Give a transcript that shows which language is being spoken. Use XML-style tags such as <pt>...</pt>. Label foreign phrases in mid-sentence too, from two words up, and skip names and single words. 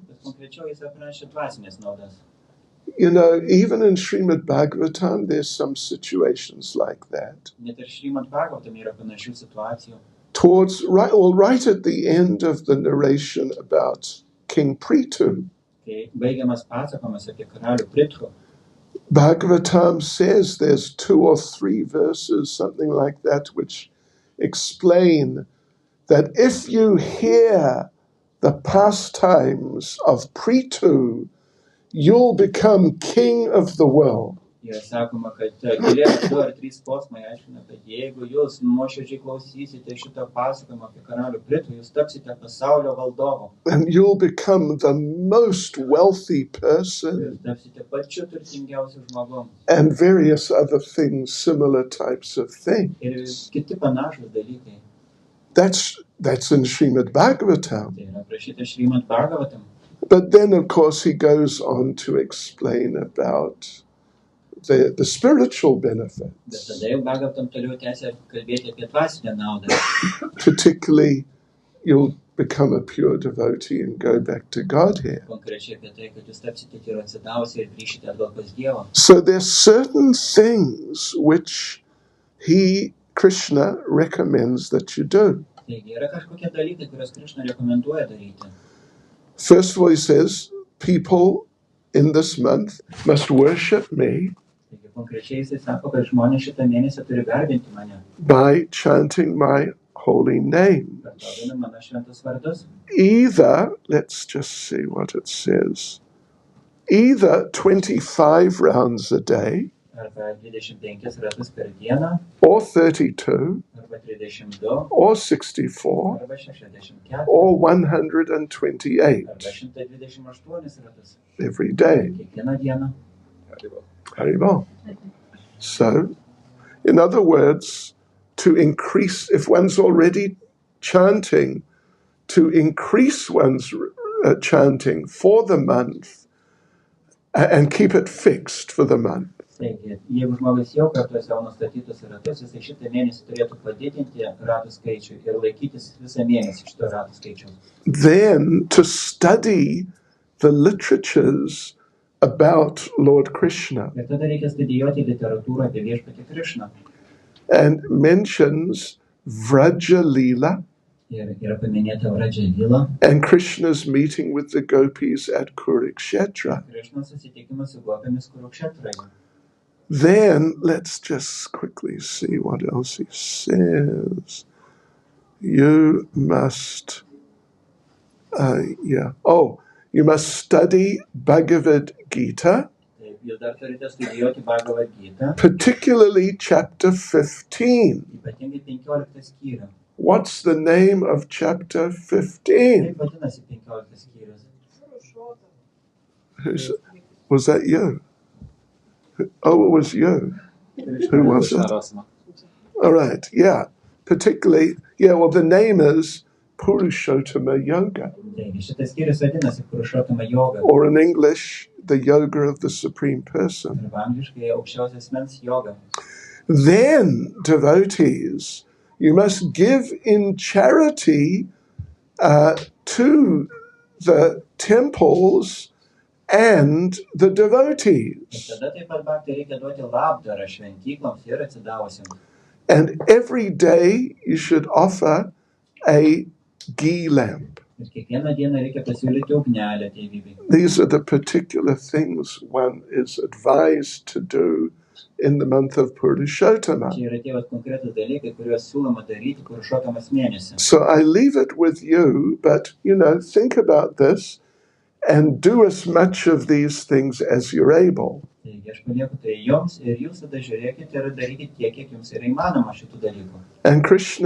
<lt>Bet konkrečiau jis aprašė dvasinės naudas.</lt> <en>You know, even in Srimad Bhagavatam, there's some situations like that.</en> <lt>Net ir Šrimad Bhagavatame yra panašių situacijų.</lt> <en>Towards right at the end of the narration about King Prithu,</en> <lt>Kai baigiamas pasakojimas apie karalių Prithu,</lt> <en>Bhagavatam says there's 2 or 3 verses, something like that, which explain that if you hear the pastimes of Prithu, you'll become king of the world.</en> <lt>yra sakoma, kad keli 2 ar 3 posmai aiškina, kad jeigu jūs nuoširdžiai klausysite šito pasakojimo apie karalių Prithu, jūs tapsite pasaulio valdovu.</lt> <en>And you'll become the most wealthy person.</en> <lt>Jūs tapsite pačiu turtingiausiu žmogum.</lt> <en>And various other things, similar types of things.</en> <lt>Ir kiti panašūs dalykai.</lt> <en>That's in Srimad Bhagavatam.</en> <lt>Tai yra aprašyta Šrimad Bhagavatam.</lt> <en>But then, of course, he goes on to explain about the spiritual</en> <lt>Bet</lt> <en>benefits,</en> <lt>tada jau Bhagavatam toliau tęsia kalbėti apie dvasinę naudą.</lt> <en>particularly you'll become a pure devotee and go back to Godhead.</en> <lt>Konkrečiai apie tai, kad jūs tapsite tyru atsidavusi ir grįšite atgal pas Dievą.</lt> <en>So there's certain things which Krishna recommends that you do.</en> <lt>Taigi yra kažkokie dalykai, kuriuos Krishna rekomenduoja daryti.</lt> <en>First of all, he says, people in this month must worship me</en> <lt>Taigi konkrečiai jisai sako, kad žmonės šitą mėnesį turi garbinti mane,</lt> <en>by chanting my holy name.</en> <lt>kartodami mano šventus vardus.</lt> <en>Either, let's just see what it says, either 25 rounds a day,</en> <lt>Arba 25 ratus per dieną,</lt> <en>or 32,</en> <lt>arba 32,</lt> <en>or 64,</en> <lt>arba 64,</lt> <en>or 128</en> <lt>arba 128 ratus.</lt> <en>every day.</en> <lt>Kiekvieną dieną.</lt> <en>Haribol. So, in other words, to increase, if one's already chanting, to increase one's chanting for the month and keep it fixed for the month.</en> <lt>Taigi, jeigu žmogus jau kartu savo nustatytus ratus, jisai šitą mėnesį turėtų padidinti ratų skaičių ir laikytis visą mėnesį šito ratų skaičiaus.</lt> <en>Then to study the literatures about Lord Krishna,</en> <lt>Ir tada reikia studijuoti literatūrą apie viešpatį Krishną.</lt> <en>and mentions Vraja Leela</en> <lt>Ir yra paminėta Vraja Leela,</lt> <en>and Krishna's meeting with the gopis at Kurukshetra.</en> <lt>Krishnos susitikimas su gopėmis Kurukshetroje.</lt> <en>Then let's just quickly see what else he says. You must, you must study Bhagavad Gita,</en> <lt>Taip, jūs dar turite studijuoti Bhagavad Gita,</lt> <en>particularly chapter 15.</en> <lt>ypatingai 15 skyrių.</lt> <en>What's the name of chapter 15?</en> <lt>Kaip vadinasi 15 skyrius?</lt> <en>Was that you? Oh, it was you. Who was it? All right, yeah. Particularly, well, the name is Purushottama Yoga,</en> <lt>Taigi, šitas skyrius vadinasi Purushottama yoga.</lt> <en>or in English, the yoga of the Supreme Person.</en> <lt>Arba angliškai aukščiausias mens yoga.</lt> <en>Then, devotees, you must give in charity to the temples and the devotees.</en> <lt>Ir tada taip pat bhaktai reikia duoti labdarą šventykloms ir atsidavusiems.</lt> <en>And every day you should offer a ghee lamp.</en> <lt>Ir kiekvieną dieną reikia pasiūlyti ugnelę tėvybei.</lt> <en>These are the particular things one is advised to do in the month of Purushottama.</en> <lt>Čia yra tie konkretus dalykai, kuriuos siūloma daryti Purushottamos mėnesį.</lt> <en>So I leave it with you, but, think about this and do as much of these things as you're able.</en> <lt>Taigi aš palieku tai jums ir jūs tada žiūrėkite ir darykite tiek, kiek jums yra įmanoma šitų dalykų.</lt>